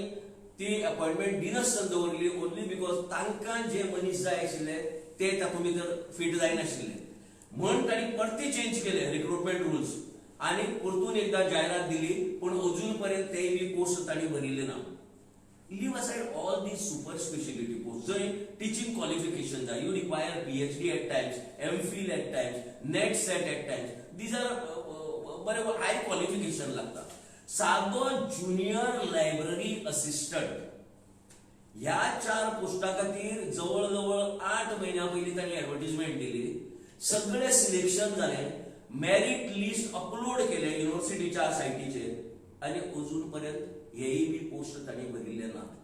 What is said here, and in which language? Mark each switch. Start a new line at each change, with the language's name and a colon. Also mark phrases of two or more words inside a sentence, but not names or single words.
Konkani: ती अपॉइंटमेंट दिनासतना दवरली
English: only because
Konkani: तांकां जे मनीस जाय आशिल्ले ते तातूंत भितर फीट जायनाशिल्ले म्हण तांणी परते चेंज केले
English: recruitment rules
Konkani: आनी परतून एकदा जायरात दिली पण अजून पर्यंत ते बी पोस्ट तांणी भरिल्ले ना
English: leave aside all these super speciality post
Konkani: जंय
English: teaching qualification
Konkani: जाय
English: you require PhD at times MPhil at times NET SET at times these are
Konkani: बरे
English: high qualification
Konkani: लागता सादो
English: junior library assistant
Konkani: ह्या 4 पोस्टा खातीर जवळ जवळ 8 महिन्या पयलीं तांणी एडवर्टिजमेंट दिली सगळे सिलेक्शन जाले
English: merit list upload
Konkani: केले युनिव्हर्सिटीच्या सायटीचेर आणि अजूनपर्यंत हेय बी पोस्ट तांणी भरिल्ले ना.